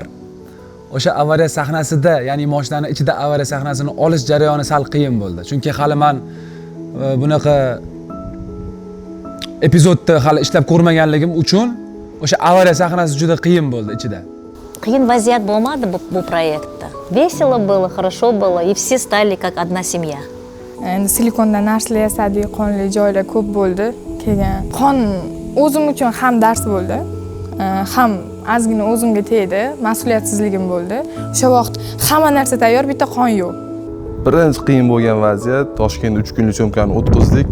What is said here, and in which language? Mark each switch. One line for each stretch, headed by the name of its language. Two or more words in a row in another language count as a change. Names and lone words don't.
Uzbek: O'sha avariya sahnasida, ya'ni mashinani ichida avariya sahnasini olish jarayoni sal qiyin bo'ldi. Chunki hali men bunaqa epizodda hali ishlab ko'rmaganligim uchun o'sha avariya sahnasi juda qiyin bo'ldi ichida. qiyin vaziyat bo'lmadi bu proyektda.
Russian: Весело было, хорошо было, и все стали как одна семья.
Uzbek: Endi silikondan narsalar yasadik, qonli joylar ko'p bo'ldi. Kelgan qon o'zim uchun ham dars bo'ldi, ham ozgina o'zimga tegdi, mas'uliyatsizligim bo'ldi. O'sha vaqt hamma narsa tayyor, bitta qon yo'q. Birinchi qiyin bo'lgan vaziyat, Toshkentda 3 kunlik syomkani o'tkazdik.